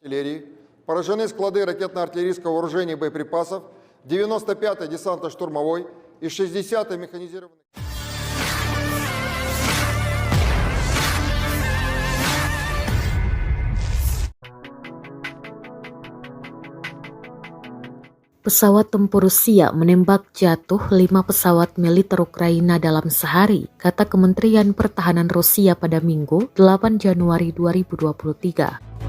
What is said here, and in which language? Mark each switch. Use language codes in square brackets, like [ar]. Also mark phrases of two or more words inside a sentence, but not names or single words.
[ru] артиллерии, поражены склады ракетно-артиллерийского вооружения и боеприпасов, 95-й десантно-штурмовой и 60-й механизированный. [id] Pesawat tempur Rusia menembak jatuh 5 pesawat militer Ukraina dalam sehari, kata Kementerian Pertahanan Rusia pada Minggu, 8 Januari 2023.